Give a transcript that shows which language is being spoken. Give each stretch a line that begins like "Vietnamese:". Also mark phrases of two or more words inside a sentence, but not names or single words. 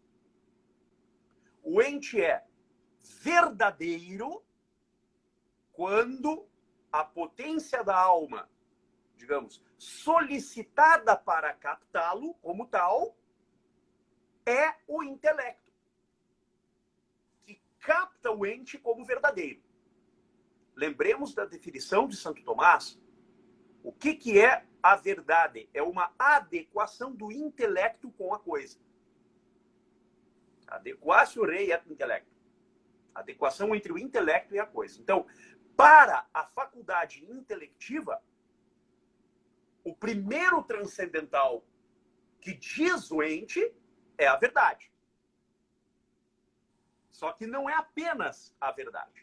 Portuguese: O ente é verdadeiro quando a potência da alma, digamos, solicitada para captá-lo como tal, é o intelecto, que capta o ente como verdadeiro. Lembremos da definição de Santo Tomás. O que é a verdade? É uma adequação do intelecto com a coisa.
Latin: Adequatio rei et intellecto.
Portuguese: Adequação entre o intelecto e a coisa. Então, para a faculdade intelectiva, o primeiro transcendental que diz o ente é a verdade. Só que não é apenas a verdade.